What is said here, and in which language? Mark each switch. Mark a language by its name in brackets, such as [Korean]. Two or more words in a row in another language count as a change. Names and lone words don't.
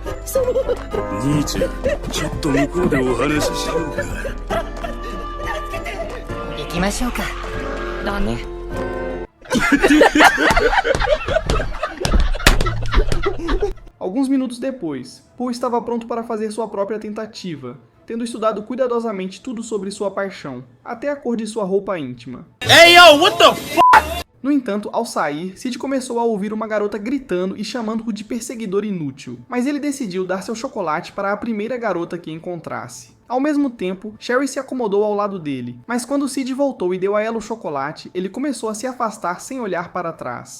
[Japanese] 兄ちゃん、ちょっと向こうでお話ししようか。行きましょうか。だね。 [Portuguese] Alguns minutos depois, Poe estava pronto para fazer sua própria tentativa, tendo estudado cuidadosamente tudo sobre sua paixão, até a cor de sua roupa íntima. [English] Hey, yo, what the fuck? [Portuguese] No entanto, ao sair, Sid começou a ouvir uma garota gritando e chamando-o de perseguidor inútil, mas ele decidiu dar seu chocolate para a primeira garota que encontrasse. Ao mesmo tempo, Sherry se acomodou ao lado dele, mas quando Sid voltou e deu a ela o chocolate, ele começou a se afastar sem olhar para trás.